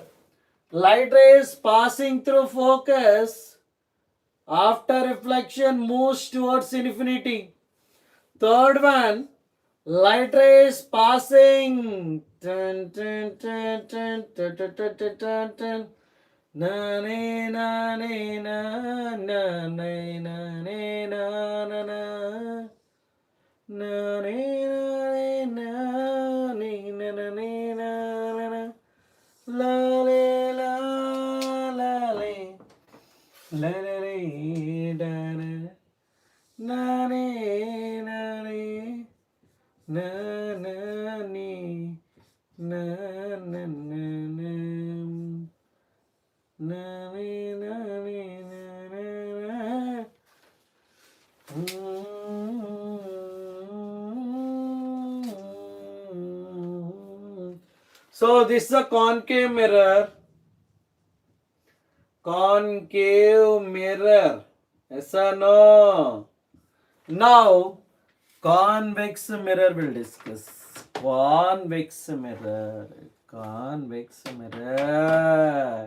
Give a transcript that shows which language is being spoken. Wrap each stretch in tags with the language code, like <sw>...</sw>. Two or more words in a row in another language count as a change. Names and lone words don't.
<en>Light ray is passing through focus. After reflection moves towards infinity. Third one, light ray is passing. Turn, turn, turn, turn, turn, turn, turn, turn, turn, turn. Na ne na ne na na ne na ne na na na. Na ne na ne na na ne na na. La le la la le. La le le da na. Na ne na ne. Na na ne. Na na na na. Na ne na ne na na. So this is a concave mirror. Concave mirror. Yes or no? Now convex mirror will discuss. Convex mirror. Convex mirror.</en>